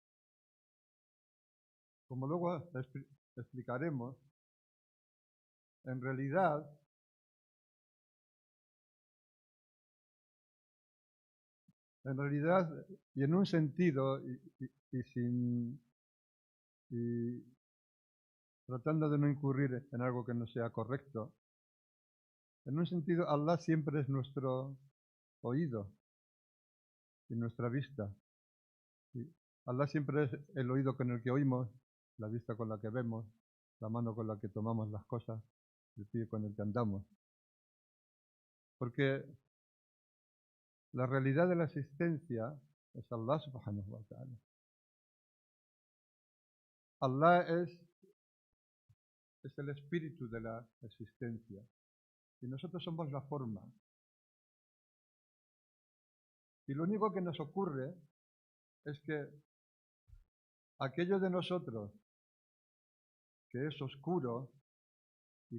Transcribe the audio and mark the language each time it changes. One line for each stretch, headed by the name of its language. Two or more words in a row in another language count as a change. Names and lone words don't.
Spanish: como luego explicaremos, en realidad y en un sentido y tratando de no incurrir en algo que no sea correcto, en un sentido Allah siempre es nuestro oído y nuestra vista. Y Allah siempre es el oído con el que oímos, la vista con la que vemos, la mano con la que tomamos las cosas, el pie con el que andamos. Porque la realidad de la existencia es Allah
Arabic: سبحانه وتعالى.
Spanish: Allah es el espíritu de la existencia y nosotros somos la forma. Y lo único que nos ocurre es que aquello de nosotros que es oscuro y